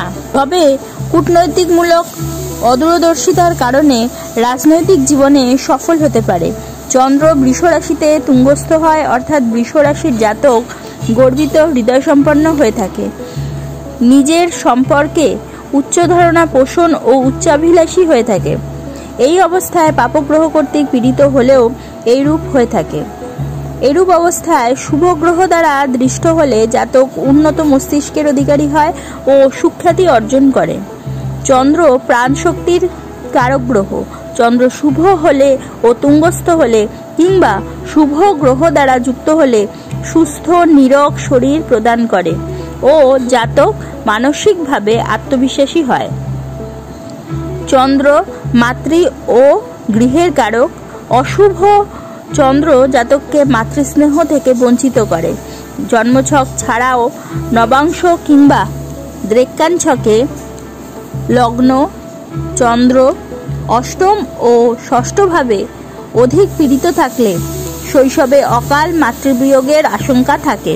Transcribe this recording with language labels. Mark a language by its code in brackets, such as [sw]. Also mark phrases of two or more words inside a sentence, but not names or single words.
[bn] তবে কূটনৈতিকমূলক অদূরদর্শিতার কারণে রাজনৈতিক জীবনে সফল হতে পারে। চন্দ্র বৃষ রাশিতে তুঙ্গস্থ হয় অর্থাৎ বৃষ রাশির জাতক গর্বিত হৃদয় সম্পন্ন হয়ে থাকে। নিজের সম্পর্কে উচ্চ ধারণা পোষণ ও উচ্চাভিলাষী হয়ে থাকে। এই অবস্থায় পাপগ্রহ কর্তৃক পীড়িত হলেও এই রূপ হয়ে থাকে। এরূপ অবস্থায় শুভ গ্রহ দ্বারা দৃষ্ট হলে জাতক উন্নত মস্তিষ্কের অধিকারী হয় ও সুখ্যাতি অর্জন করে। চন্দ্র প্রাণ শক্তির কারক গ্রহ। চন্দ্র শুভ হলে ও তুঙ্গস্থ হলে কিংবা শুভ গ্রহ দ্বারা যুক্ত হলে সুস্থ নিরোগ শরীর প্রদান করে ও জাতক মানসিকভাবে আত্মবিশ্বাসী হয়। চন্দ্র মাতৃ ও গৃহের কারক। অশুভ চন্দ্র জাতককে মাতৃস্নেহ থেকে বঞ্চিত করে। জন্মছক ছাড়াও নবাংশ কিংবা দ্রেক্কাণ ছকে লগ্ন চন্দ্র অষ্টম ও ষষ্ঠ ভাবে অধিক পীড়িত থাকলে শৈশবে অকাল মাতৃবিয়োগের আশঙ্কা থাকে।